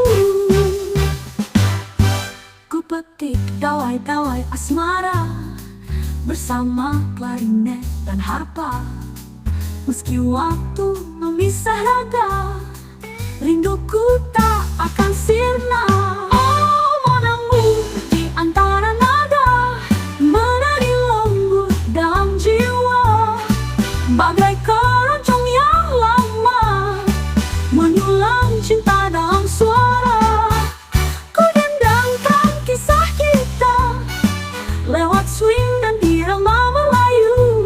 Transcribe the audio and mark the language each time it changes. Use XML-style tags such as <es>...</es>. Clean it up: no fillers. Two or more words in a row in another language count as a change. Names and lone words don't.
<id>Ku petik gawai-gawai asmara bersama klarinet dan harpa. Meski waktu memisah raga, rinduku tak akan sirna.</id> <fr>Oh, mon amour,</fr> <id>di antara nada menari lembut dalam jiwa, bagai keroncong yang lama menyulam cinta dalam suara. Ku dendangkan kisah kita lewat swing dan irama Melayu.</id>